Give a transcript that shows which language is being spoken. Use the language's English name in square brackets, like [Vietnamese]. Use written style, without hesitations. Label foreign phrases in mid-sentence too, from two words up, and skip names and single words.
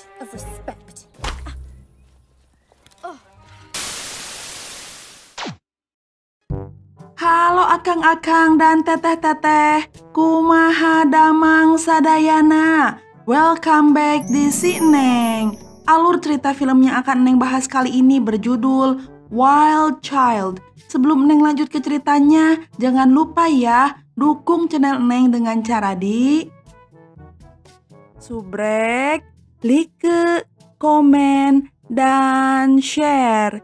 [Sundanese] respect. Halo akang-akang dan teteh-teteh, kumaha damang sadayana. [English] Welcome back di Si Neng. [Indonesian] Alur cerita film yang akan Neng bahas kali ini berjudul Wild Child. Sebelum Neng lanjut ke ceritanya, jangan lupa ya, dukung channel Neng dengan cara di subrek, like, komen, dan share.